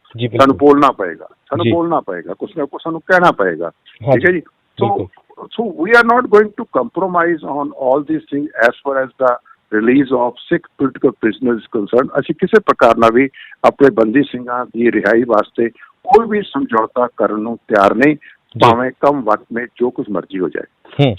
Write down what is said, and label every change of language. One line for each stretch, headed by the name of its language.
Punjabi: ਸਾਨੂੰ ਬੋਲਣਾ ਪਏਗਾ, ਕੁਛ ਨਾ ਕੁਛ ਸਾਨੂੰ ਕਹਿਣਾ ਪਏਗਾ। ਠੀਕ ਹੈ ਜੀ।
English: So we are not going to compromise on all these things as far as the release of 6 political prisoners is concerned.
Punjabi: ਅਸੀਂ ਕਿਸੇ ਪ੍ਰਕਾਰ ਨਾਲ ਵੀ ਆਪਣੇ ਬੰਦੀ ਸਿੰਘਾਂ ਦੀ ਰਿਹਾਈ ਵਾਸਤੇ ਕੋਈ ਵੀ ਸਮਝੌਤਾ ਕਰਨ ਨੂੰ ਤਿਆਰ ਨਹੀਂ, ਭਾਵੇਂ ਕਮ ਵਕਤ ਵਿੱਚ ਜੋ ਕੁਝ ਮਰਜ਼ੀ ਹੋ ਜਾਏ।